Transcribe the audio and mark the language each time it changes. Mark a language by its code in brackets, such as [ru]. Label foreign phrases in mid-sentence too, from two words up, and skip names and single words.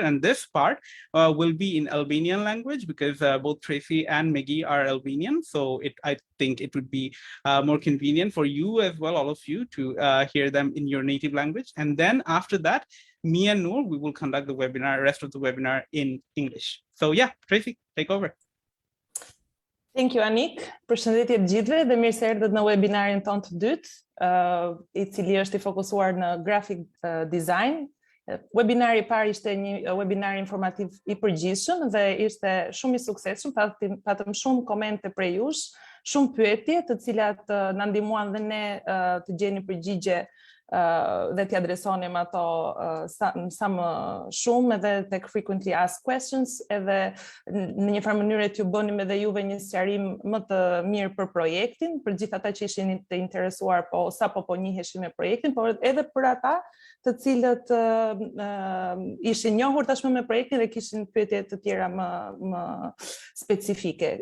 [en] And this part will be in Albanian language, because both Tracy and Meghi are Albanian. So I think it would be more convenient for you as well, all of you, to hear them in your native language. And then after that, me and Noor, we will conduct the webinar, rest of the webinar in English. So yeah, Tracy, take over. Thank you, Anik. [sq] Përshëndetje të gjithëve dhe mirë se erdhët në webinarin tonë të dytë, I cili është I fokusuar në [en] graphic design. [sq] Webinari I parë ishte një webinar informativ I përgjithshëm dhe ishte shumë I suksesshëm, patëm shumë komente prej jush, shumë pyetje të cilat na ndihmuan dhe ne të gjeni përgjigje dhe t'i adresonim ato sa më shumë edhe tek [en] frequently asked questions, [sq] edhe në një farë mënyrë t'ju bënim edhe juve një sqarim më të mirë për projektin, për gjithë ata që ishin të interesuar sapo po njiheshin me projektin, por edhe për ata të cilët ishin njohur tashmë me projektin dhe kishin pyetje të tjera më specifike.